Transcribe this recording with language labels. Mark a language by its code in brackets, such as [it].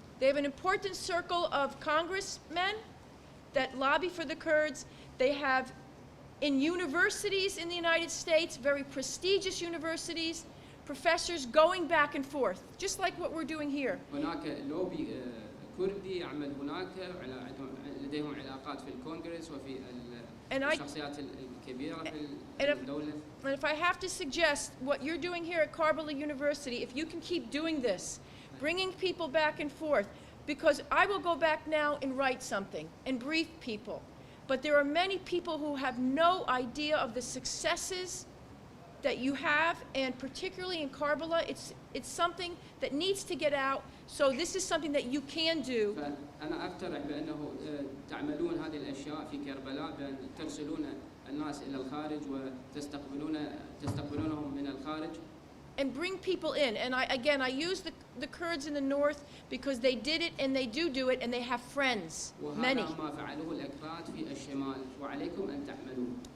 [en] They have an important circle of congressmen that lobby for the Kurds. They have in universities in the United States, very prestigious universities, professors going back and forth, just like what we're doing here. [ar] هناك لوبي كردي يعمل هناك لديهم علاقات في الكونغرس وفي الشخصيات الكبيرة في الدولة. [en] And if I have to suggest what you're doing here at Karbla University, if you can keep doing this, bringing people back and forth, because I will go back now and write something and brief people. But there are many people who have no idea of the successes that you have, and particularly in Karbla, it's something that needs to get out. So this is something that you can do. [ar] أنا أقترح بأنه تعملون هذه الأشياء في كربلاء، بأن ترسلون الناس إلى الخارج وتستقبلونهم من الخارج. [en] And bring people in. And I use the Kurds in the north because they did it and they do it and they have friends, many. [ar] وهذا ما فعلوه الأكراد في الشمال، وعليكم أن تعملوه.